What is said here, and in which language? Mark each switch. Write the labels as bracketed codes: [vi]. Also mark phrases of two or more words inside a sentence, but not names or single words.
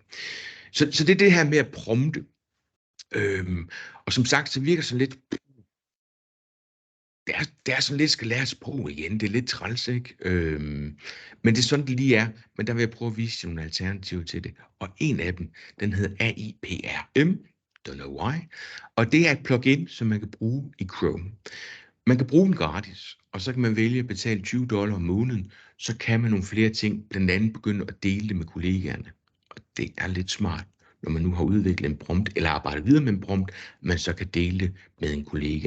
[da] Så det er det her med at prompte. Og som sagt, så virker sådan lidt, det er sådan lidt, skal lære sprog igen. Det er lidt træls, ikke? Men det er sådan, det lige er. Men der vil jeg prøve at vise nogle alternativer til det. Og en af dem, den hedder AIPRM. [en] Don't know why. [da] Og det er et plugin, som man kan bruge i Chrome. Man kan bruge den gratis, og så kan man vælge at betale $20 om måneden. Så kan man nogle flere ting, blandt andet begynde at dele det med kollegaerne. Og det er lidt smart, når man nu har udviklet en prompt, eller arbejdet videre med en prompt, man så kan dele det med en kollega.